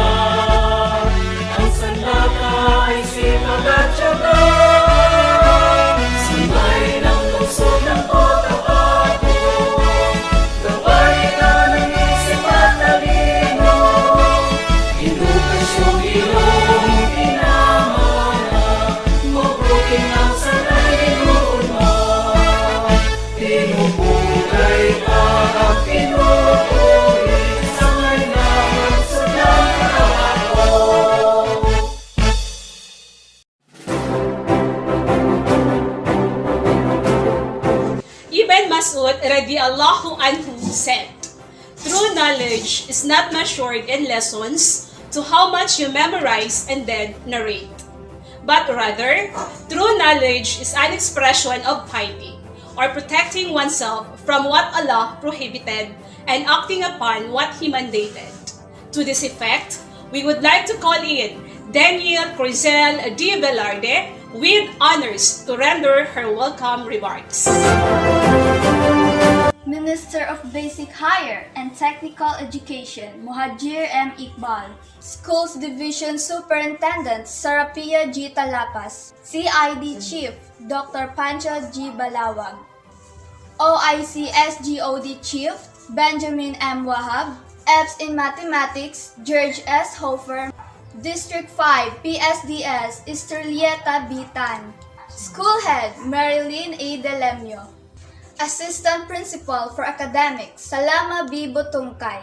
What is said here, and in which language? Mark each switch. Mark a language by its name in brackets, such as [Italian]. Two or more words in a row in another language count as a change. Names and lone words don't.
[Filipino] Ang sanlata ay sipag at tiyaga, sangay ng lungsod ng Cotabato, gabay ka ng isip at talino, edukasyon iyong pinamana, mabuting ang sarayinuma. Pinupugay ka at pinupuri, sangay ng lungsod ng Cotabato. [English] Ibn Mas'ud [Arabic] رضي الله عنه [English] said, "True knowledge is not measured in lessons to how much you memorize and then narrate. But rather, true knowledge is an expression of piety, or protecting oneself from what Allah prohibited and acting upon what He mandated." To this effect, we would like to call in Daniel Crizel D. Velarde with honors to render her welcome remarks. Minister of Basic Higher and Technical Education, Muhajir M. Iqbal. Schools Division Superintendent, Sarapia G. Talapas. CID Chief, Dr. Pancho G. Balawag. OIC SGOD Chief, Benjamin M. Wahab. EBS in Mathematics, George S. Hofer. District 5 PSDS, Esterlieta B. Tan. School Head, Marilyn A. Delemio. Assistant Principal for Academics, Salama B. Butungkay.